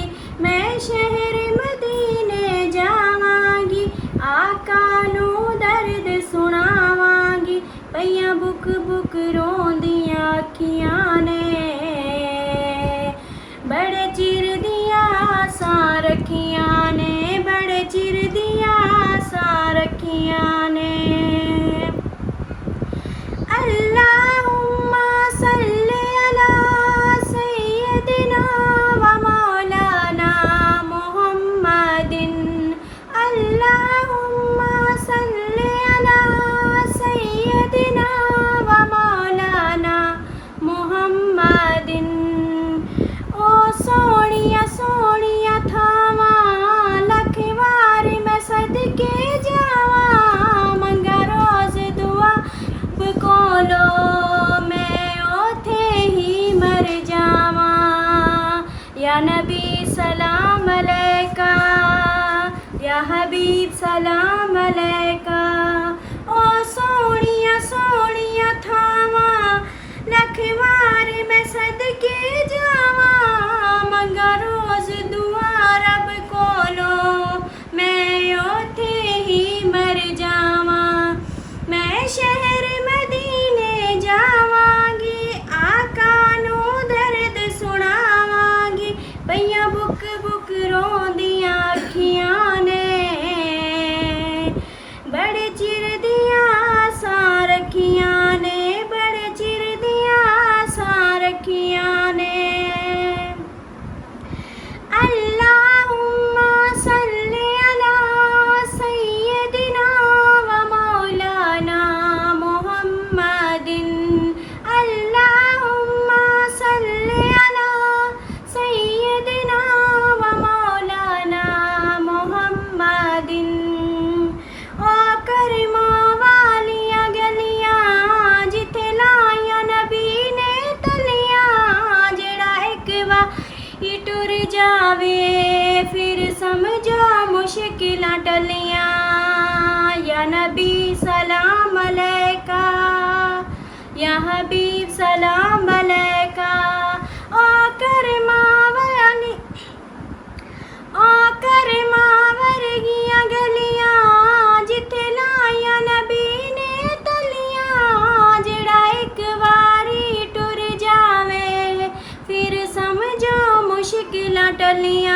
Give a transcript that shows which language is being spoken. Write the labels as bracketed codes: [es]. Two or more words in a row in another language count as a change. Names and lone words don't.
[pa] میں شہر مدینے جاواں گی، آقا نوں درد سناواں گی. پئیاں بک بک روندیاں اکھیاں نے، بڑے چر دیا آساں رکھیا نے، بڑے چر دیا آساں رکھیا نے. [ar] اللهم صل على سيدنا و مولانا محمد. اللهم صل على سيدنا و مولانا محمد. [pa] او سوہنیا سوہنیا تھاواں لکھ وار میں صدقے جاواں، منگاں روز دعا کولوں میں اوتھے ہی مر جاواں. [ar] يا نبي سلام عليك، يا حبيب سلام عليك. [pa] او سوہنیا سوہنیا تھاواں لکھ وار میں صدقے جاواں، منگاں روز دعا رب کولوں میں اوتھے ہی مر جاواں. میں شہر مدینے جاواں گی، آقا نوں درد سناواں گی. پئیاں بک بک روندیاں اکھیاں نے، بڑے چر دیا آساں رکھیا نے، بڑے چر دیا آساں رکھیا نے. [ar] اللهم صل على سيدنا و مولانا محمد. اللهم صل على سيدنا و مولانا محمد. [pa] او کرماں والیاں گلیاں جتھے لایا نبی نے تلیاں، جہڑا اک واری ٹر جاوے پھر سمجھو مشکلاں ٹلیاں. [ar] يا نبي سلام عليك، يا حبيب سلام عليك. [pa] او کرماں والی، او کرماں ورگیاں گلیاں جتھے لایا نبی نے تلیاں، جہڑا اک واری ٹر جاوے پھر سمجھو مشکلاں ٹلیاں.